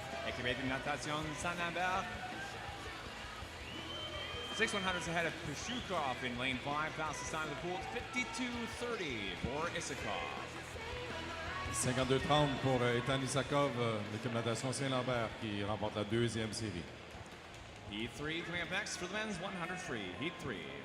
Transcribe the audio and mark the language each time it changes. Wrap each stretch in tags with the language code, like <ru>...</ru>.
<fr>Équipe de natation Saint-Lambert.</fr> <en>6/100ths ahead of Pashukov in lane 5. Fastest time of the pool, 52.30 for Isikoff.</en> <fr>52-30 pour Aiton Isakov, l'équipe de natation Saint-Lambert qui remporte la deuxième série.</fr> <en>Heat 3 coming up next for the men's 100 free. Heat 3.</en>